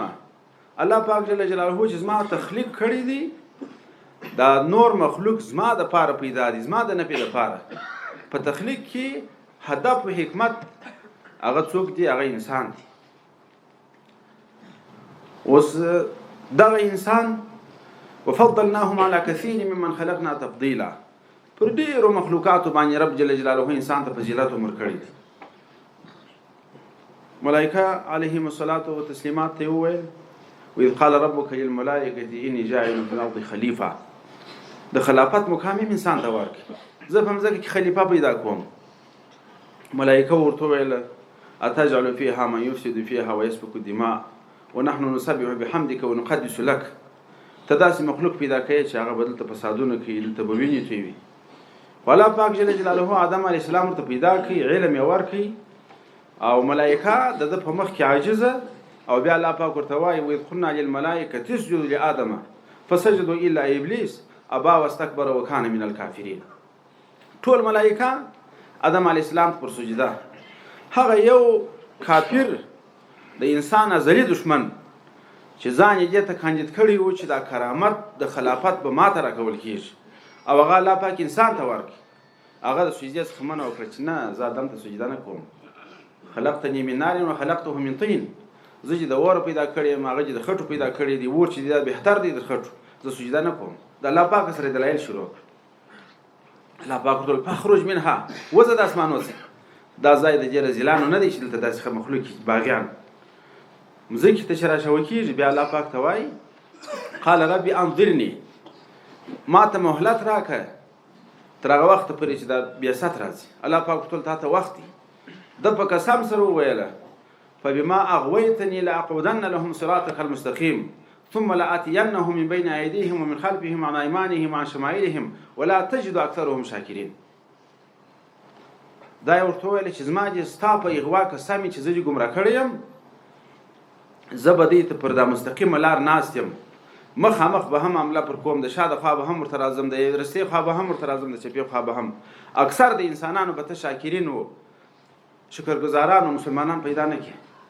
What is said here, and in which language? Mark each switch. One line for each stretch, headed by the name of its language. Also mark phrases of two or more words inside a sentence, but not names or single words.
Pashto: الله پاک
Arabic: جل جلاله
Pashto: چې زما تخلیق کړی دی، دا نور مخلوق زما دپاره پیدا دي، زما د نفع دپاره. په تخلیق کې هدف و حکمت هغه څوک دی؟ هغه انسان دی. اوس دغه انسان
Arabic: وفضلناهم على كثير ممن خلقنا تفضيلا،
Pashto: پر ډیرو مخلوقاتو باندې رب
Arabic: جل جلاله
Pashto: انسان ته فضیلت ورکړي دي.
Arabic: ملائکه علیهم الصلاة والتسلیمات
Pashto: ته وویل
Arabic: وإذ قال ربك للملائکة إني جاعل في الأرض خلیفه.
Pashto: د خلافت مقام انسان ته ورکړي، زه په مځکه کې خلیفه پیدا کوم. ملائکه ورته وویل
Arabic: أتجعل فيها من يفسد فيها ويسفك الدماء ونحن نسبح بحمدك ونقدس لك.
Pashto: ته داسې مخلوق پیدا کوي چې هغه به دلته فسادونه کوي، دلته به وینې تویوي. الله پاک
Arabic: جل جلاله
Pashto: آدم
Arabic: علیه السلام
Pashto: ورته پیدا کړي، علم یې ورکړي، او ملائکه د ده په مخ کې عاجزه. او بیا الله پاک ورته وایي
Arabic: وإذ قلنا للملائکة اسجدوا لآدم فسجدوا إلا إبلیس أبا واستكبر وكان من الكافرین.
Pashto: ټول ملائکه آدم
Arabic: علیه السلام
Pashto: پر سجده. هغه یو کافر د انسان ازلی دشمن چې ځان یې دې ته کاندید کړی و چې دا کرامت د خلافت به ماته راکول کېږي، او هغه الله پاک انسان ته ورکړي. هغه د سجدې څخه منع وکړه چې نه، زه آدم ته سجده نه کوم.
Arabic: خلقتني من نار وخلقته من طين.
Pashto: زه چې د اور پیدا کړی یم، هغه چې د خټو پیدا کړی دی. اور چې دا بهتر دی د خټو، زه سجده نه کوم. د الله پاک سره دلایل شروع کړ. الله پاک ورته
Arabic: فخرج منها،
Pashto: وځه د اسمانو څخه. دا ځای د دې رذیلانو نه دی چې دلته داسې مخلوق باغیان مځکې ته چې راچوه کېږي. بیا الله پاک ته وایي
Arabic: قال ربي انظرني،
Pashto: ما ته مهلت راکړه تر هغه وخته پورې چې دا بعثت راځي. الله پاک ورته تا ته وخت دی. ده په قسم سره وویله
Arabic: فبما اغويتني لاقعدن لهم صراطك المستقيم ثم لآتينهم من بين أيديهم ومن خلفهم عن أيمانهم وعن شمائلهم ولا تجد أكثرهم شاكرين.
Pashto: دا یې ورته وویل چې زما دې ستا په اغوا قسم چې زه دې ګمراه کړی یم، زه به دې ته پر دا مستقیمه لار ناست یم. مخامخ به هم حمله پر کوم، د شا د خوا به هم ورته راځم، د رستې خوا به هم ورته راځم، د چپې خوا به هم. اکثر د انسانانو به ته شاکرین و شکرګزاران و مسلمانان پیدا نه کړي.